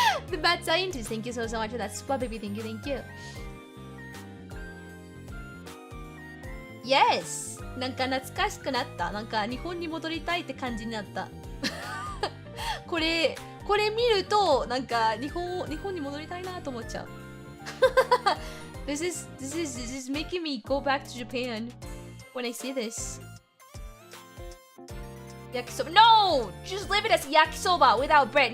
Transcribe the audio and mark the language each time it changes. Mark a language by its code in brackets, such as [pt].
[en] The Bad Scientist, thank you so much for that. Super baby, thank you, thank you. Yes! [ja] なんか懐かしくなった。なんか日本に戻りたいって感じになった。これ見るとなんか日本に戻りたいなと思っちゃう。 [en] This is making me go back to Japan when I see this. Yakisoba. No! Just leave it as yakisoba without bread.